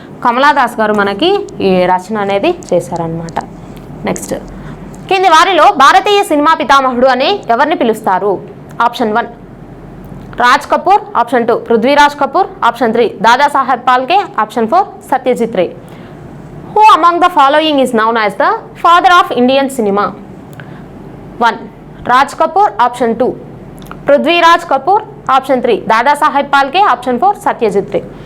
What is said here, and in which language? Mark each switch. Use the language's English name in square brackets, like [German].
[Telugu] కమలాదాస్ గారు మనకి ఈ రచన అనేది చేశారనమాట. నెక్స్ట్, కింది వారిలో భారతీయ సినిమా పితామహుడు అని ఎవరిని పిలుస్తారు? Option 1 Raj Kapoor, option 2 Prithviraj Kapoor, option 3 Dadasaheb Phalke, option 4 Satyajit Ray. [English] Who among the following is known as the father of Indian cinema? 1 Raj Kapoor, option 2 [Telugu] Prithviraj Kapoor, option 3 Dadasaheb Phalke, option 4 Satyajit Ray.